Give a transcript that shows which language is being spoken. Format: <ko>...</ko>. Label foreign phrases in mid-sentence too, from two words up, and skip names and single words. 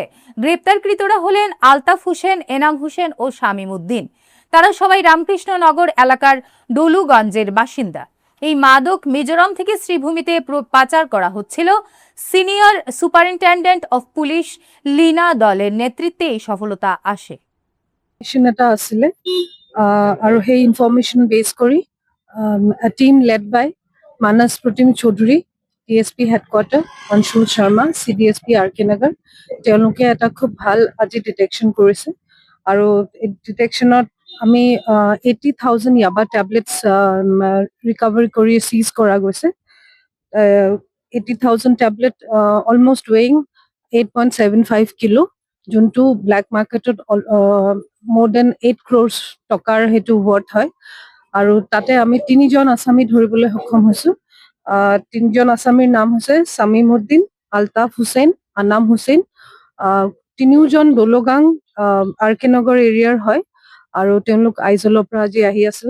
<bn>গ্রেপ্তারকৃতরা হলেন আলতাফ হোসেন, এনাম হোসেন ও শামীম উদ্দিন। তারা সবাই রামকৃষ্ণনগর এলাকার ডলুগঞ্জের বাসিন্দা। এই মাদক মিজোরাম থেকে শ্রীভূমিতে পাচার করা হচ্ছিল।</bn> <en>senior superintendent of police</en> <bn>লীনা দলের নেতৃত্বে এই সফলতা আসে।</bn> <as>এটা আছিলে আৰু সেই</as> <en>information base</en> <as>কৰি</as> <en>a team led by</en> <as>মানস প্ৰতিম চৌধুৰী,</as> <en>DSP headquarter,</en> <as>অঞ্শুল শৰ্মা, CDSP RK নগৰ, তেওঁলোকে এটা খুব ভাল আজি ডিটেকশ্যন কৰিছে। আৰু এই ডিটেকশ্যনত আমি 80,000 ইয়াবা</as> <en>tablets recovery</en> <as>কৰি চিজ কৰা গৈছে। 80,000</as> <en>tablet almost weighing 8.75 kilo,</en> <as>যোনটো</as> <en>black market more than 8 crores</en> <as>টকাৰ হেতু ৱৰ্থ হয়। আৰু তাতে আমি 3জন আসামী ধৰিবলৈ সক্ষম হৈছো। 3জন আসামীৰ নাম হৈছে শামীম উদ্দিন, আলতাফ হুছেইন, আনাম হুছেইন। 3জন দোলোগাং RK নগৰ এৰিয়াৰ হয় আৰু তেওঁলোক আইজলৰ পৰা আজি আহি আছিলে।</as>